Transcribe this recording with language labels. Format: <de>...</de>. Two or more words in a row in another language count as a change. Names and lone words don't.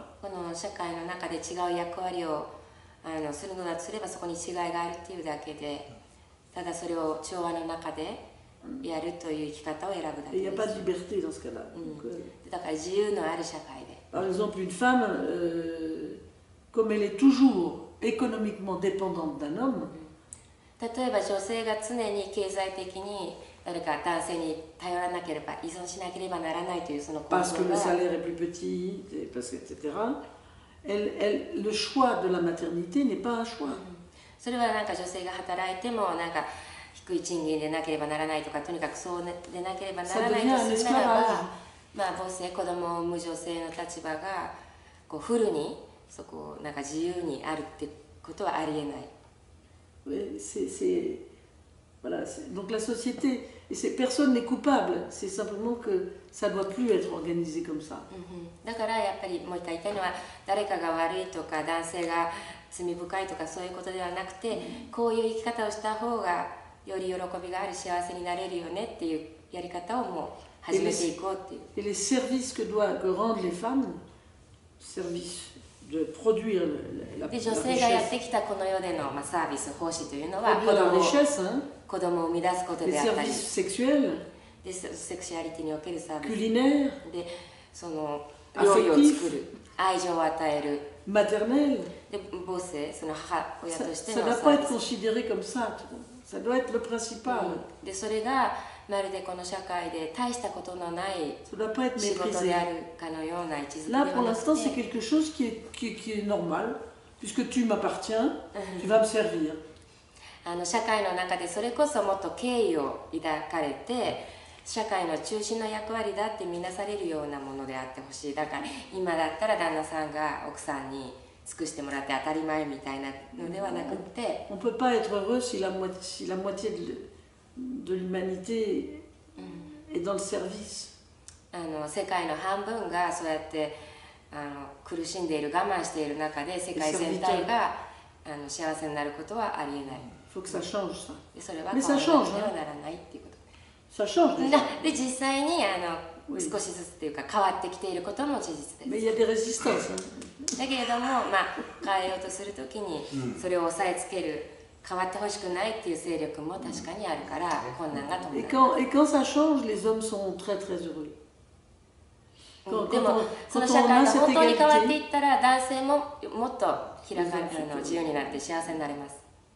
<ja>この社会の中で違う役割をするのだとすればそこに違いがあるっていうだけでただそれを調和の中でやるという生き方を選ぶだ</ja> <fr>Et</fr> <ja>け</ja> <fr>il n'y</fr> <ja>で</ja> <fr>a pas</fr> <ja>す。</ja> <fr>de liberté dans ce cas-là. Donc,</fr> <ja>だから自由のある社会で</ja> <fr>par exemple, une femme, comme elle est toujours économiquement dépendante d'un homme,</fr> <ja>例えば女性が常に経済的に誰か男性に頼らなければ依存しなければならないというその構</ja> <fr>parce</fr> <ja>造</ja> <fr>que le</fr> <ja>が</ja> <fr>salaire est plus petit, etc., le choix de la maternité n'est pas un choix.</fr> <ja>それはなんか女性が働いてもなんか低い賃金でなければならないとかとにかくそうでなければならないとするならば、まあ、母性子供を産む女性の立場がこうフルにそこをなんか自由にあるってことはありえない。</ja> <fr>Voilà, donc la société, personne n'est coupable, c'est simplement que ça ne doit plus être organisé comme ça.</fr> <ja>だからやっぱりもう一回言いたいのは誰かが悪いとか男性が罪深いとかそういうことではなくて、こういう生き方をした方がより喜びがある幸せになれるよねっていうやり方をもう始めていこうっていう。</ja> <fr>Et les services que rendent les femmes, service de produire la</fr> <ja>で女性がやってきたこの世での、サービス奉仕というのは</ja> <fr>produire la richesse, hein,</fr> <ja>子供を生み出すこと</ja> <fr>les</fr> <ja>であったり</ja> <fr>services sexuels,</fr> <ja>でセクシュアリティにおけるサービス</ja> <fr>culinaires,</fr> <ja>でその料理を作る愛情を与える</ja> <fr>maternels.</fr> <ja>で母性その母親として</ja> <fr>Ça</fr> <ja>の</ja> <fr>ne</fr> <ja>サ</ja> <fr>doit pas</fr> <ja>ービ</ja> <fr>être</fr> <ja>ス</ja> <fr>considéré comme ça. Ça doit être le principal.</fr> <ja>でそれがまるでこの社会で大したことのない</ja> <fr>Ça ne doit pas être</fr> <ja>仕事</ja> <fr>méprisé.</fr> <ja>であるかのような位置づけで</ja> <fr>Là,</fr> <ja>は</ja> <fr>pour</fr> <ja>な</ja> <fr>l'instant,</fr> <ja>く</ja> <fr>c'est</fr> <ja>て</ja> <fr>quelque chose qui est normal, puisque tu m'appartiens, tu vas me servir.</fr> <ja>社会の中でそれこそもっと敬意を抱かれて社会の中心の役割だって見なされるようなものであってほしい。だから今だったら旦那さんが奥さんに尽くしてもらって当たり前みたいなのではなくて、</ja> <fr>on peut pas être heureux si la moitié de l'humanité est dans le service.</fr> <ja>世界の半分がそうやって苦しんでいる、我慢している中で世界全体が幸せになることはありえない。</ja> <fr>faut que ça change ça.</fr> <ja>それは変わらなくてはならないっていうこと。</ja> <fr>Ça change déjà.</fr> <ja>で実際に少しずつっていうか変わってきていることも事実です。</ja> <fr>Mais il y a des résistances.</fr> <ja>だけれども、変えようとするときにそれを抑えつける、変わってほしくないっていう勢力も確かにあるから困難が伴う。</ja> <fr>Et quand ça change, les hommes sont très très heureux.</fr> <ja>でもその社会が本当に変わっていったら男性ももっと自由になって幸せになれます。</ja>